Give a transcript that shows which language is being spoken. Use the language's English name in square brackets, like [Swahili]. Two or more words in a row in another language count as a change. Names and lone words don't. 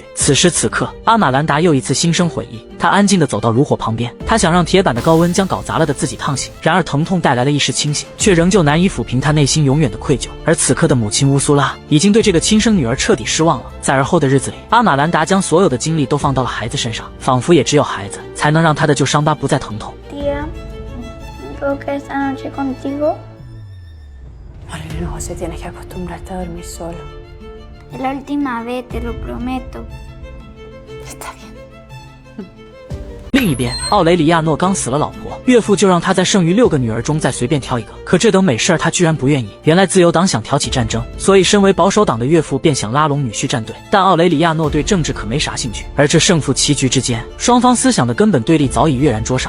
[Chinese] 此时此刻，阿玛兰达又一次心生悔意，他安静地走到炉火旁边，他想让铁板的高温将搞砸了的自己烫醒，然而疼痛带来了一时清醒，却仍旧难以抚平他内心永远的愧疚。而此刻的母亲乌苏拉已经对这个亲生女儿彻底失望了。在而后的日子里，阿玛兰达将所有的精力都放到了孩子身上，仿佛也只有孩子才能让他的旧伤疤不再疼痛。 [Spanish] Tía, ¿puedo quedar esta noche contigo? Marilyn José, tienes que acostumbrarte a dormir solo. Es la última vez, te lo prometo. Está bien. [Chinese] 另一边，奥雷里亚诺刚死了老婆，岳父就让他在剩余6个女儿中再随便挑一个。可这等美事儿他居然不愿意。原来自由党想挑起战争，所以身为保守党的岳父便想拉拢女婿站队。但奥雷里亚诺对政治可没啥兴趣，而这胜负棋局之间，双方思想的根本对立早已跃然桌上。